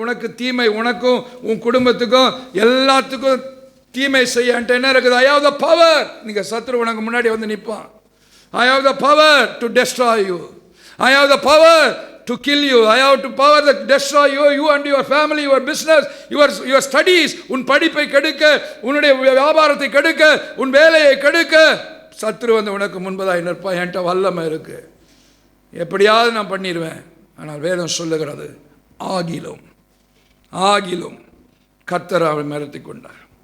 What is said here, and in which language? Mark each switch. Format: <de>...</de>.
<ta>உனக்கு தீமை, உனக்கும் உன் குடும்பத்துக்கும் எல்லாத்துக்கும் தீமை செய்ய என்ன இருக்குது?</ta> <en>I have the power.</en> <ta>நீங்க சத்துரு உனக்கு முன்னாடி வந்து நிற்பான்.</ta> <en>I have the power to destroy you. I have the power to kill you. I have the power to destroy you and your family, your business, your studies.</en> <ta>உன் படிப்பை கெடுக்க, உன்னுடைய வியாபாரத்தை கெடுக்க, உன் வேலையை கெடுக்க சத்துரு வந்து உனக்கு முன்பதாக நிற்பான். என்கிட்ட வல்லமை இருக்கு, எப்படியாவது நான் பண்ணிடுவேன். ஆனால் வேதம் சொல்லுகிறது, ஆகிலும் கர்த்தர் அவரை மிரட்டி கொண்டார்.</ta>